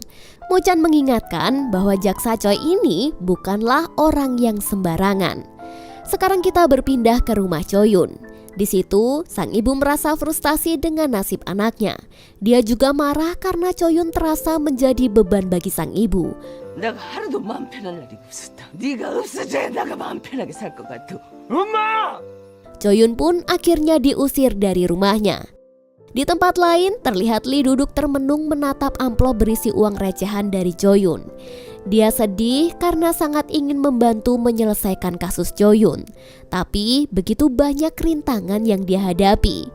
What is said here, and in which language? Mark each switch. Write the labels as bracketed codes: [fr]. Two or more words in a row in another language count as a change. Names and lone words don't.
[id] Mo-chan mengingatkan bahwa Jaksa Choi ini bukanlah orang yang sembarangan. Sekarang kita berpindah ke rumah Choi-yun. Di situ, sang ibu merasa frustasi dengan nasib anaknya. Dia juga marah karena Choi-yun terasa menjadi beban bagi sang ibu. [ko] 내가 하루도 마음 편할 날이 없었다. 네가 없어져야 내가 마음 편하게 살 것 같아. [id] Choi-yun pun akhirnya diusir dari rumahnya. Di tempat lain, terlihat Lee duduk termenung menatap amplop berisi uang recehan dari Choi-yun. Dia sedih karena sangat ingin membantu menyelesaikan kasus Choi-yun. Tapi begitu banyak rintangan yang dia hadapi.